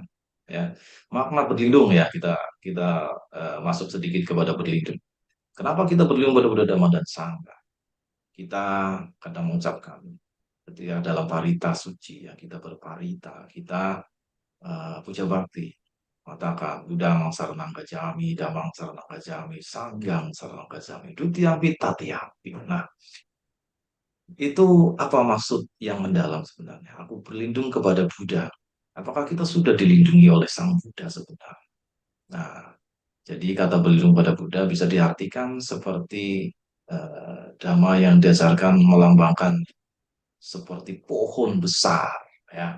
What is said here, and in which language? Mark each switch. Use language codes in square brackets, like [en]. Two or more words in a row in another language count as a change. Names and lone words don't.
[id] Ya, makna berlindung, ya, kita kita masuk sedikit kepada berlindung. Kenapa kita berlindung pada Buddha, Dhamma, dan Sangha? Kita kadang mengucapkan ketika dalam parita suci, ya, kita berparita, kita puja bakti, katakan [pi] Budang saranang gacami, Dhammang saranang gacami, Sanghang saranang gacami, Dutiyampi tatiyampi. [id] Nah, itu apa maksud yang mendalam sebenarnya? Aku berlindung kepada Buddha. Apakah kita sudah dilindungi oleh Sang Buddha sebenarnya? Nah, jadi kata berlindung pada Buddha bisa diartikan seperti dhamma yang diajarkan melambangkan seperti pohon besar, ya.